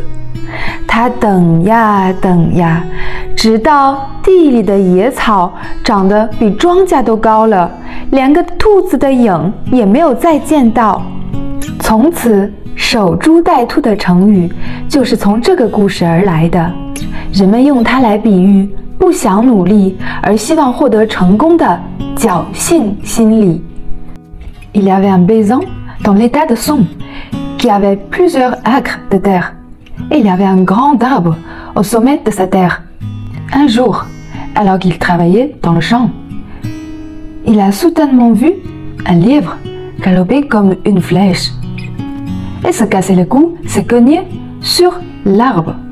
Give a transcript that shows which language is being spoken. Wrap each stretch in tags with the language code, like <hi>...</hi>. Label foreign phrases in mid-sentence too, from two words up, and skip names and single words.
<zh>他等呀等呀，直到地里的野草长得比庄稼都高了，连个兔子的影也没有再见到。从此，守株待兔的成语就是从这个故事而来的。人们用它来比喻不想努力而希望获得成功的侥幸心理。</zh> <fr>Il y avait un paysan dans l'état de Song qui avait plusieurs acres de terre. Et il y avait un grand arbre au sommet de sa terre. Un jour, alors qu'il travaillait dans le champ, il a soudainement vu un lièvre galoper comme une flèche et se casser le cou, se cogner sur l'arbre.</fr>